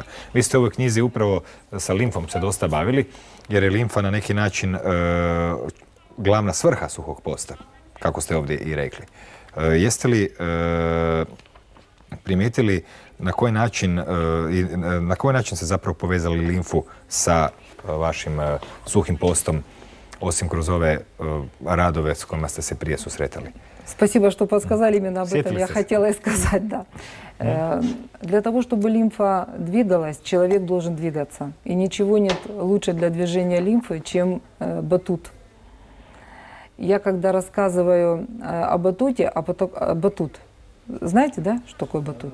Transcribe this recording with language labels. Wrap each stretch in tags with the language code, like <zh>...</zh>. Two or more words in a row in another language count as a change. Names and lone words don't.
<hr>Vi ste u ovoj knjizi upravo sa limfom se dosta bavili, jer je limfa na neki način glavna svrha suhog posta, kako ste ovdje i rekli. Jeste li primijetili na koji način se zapravo povezali limfu sa vašim suhim postom, osim kroz ove radove s kojima ste se prije susretali?</hr> <ru>Спасибо, что подсказали именно об этом. Я хотела и сказать, да. Для того, чтобы лимфа двигалась, человек должен двигаться. И ничего нет лучше для движения лимфы, чем батут. Я когда рассказываю о батуте, батут, знаете, да, что такое батут?</ru>